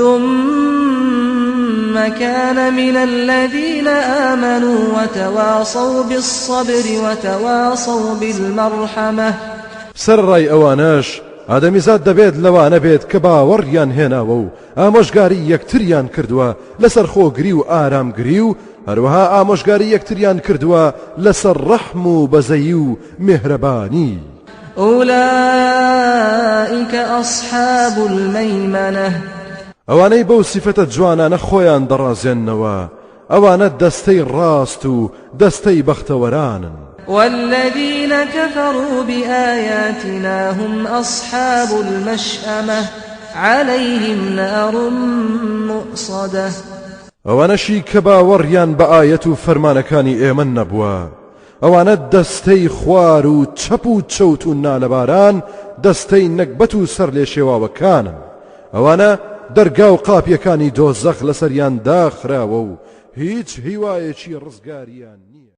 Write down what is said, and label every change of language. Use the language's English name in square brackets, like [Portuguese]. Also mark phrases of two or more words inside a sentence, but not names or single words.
[Arabic] ثم كان من الذين آمنوا وتواصوا بالصبر وتواصوا بالمرحمة [Central Kurdish] سەرڕای ئەوانەش ئادەمیزاد دەبێت لەوانە بێت کە باوەڕیان هێناوە و ئامۆژگاری یەکتریان کردووە لەسەر خۆگری و ئارامگری و هەروەها ئامۆژگاری یەکتریان کردووە لەسەر ڕەحم و بەزەیی و میهرەبانی [Arabic] أولئك أصحاب الميمنة [Central Kurdish] ئەوانەی بەو سیفەتە جوانانە خۆیان دەڕازێننەوە ئەوانە دەستەی ڕاست و دەستەی بەختەوەرانن [Arabic] والذين كفروا بآياتنا هم أصحاب المشأمة عليهم نار مؤصدة [Central Kurdish] ئەوانەشی کە باوەڕیان بە ئایەت و فەرمانەکانی ئێمە نەبووە ئەوانە دەستەی خوار و چەپ و چەوت و نالەباران دەستەی نەکبەت و سەر لێ شێواوەکانن ئەوانە دەرگا و قاپیەکانی دۆزەخ لەسەریان داخراوە و هیچ هیوایەکی ڕزگاریان نییە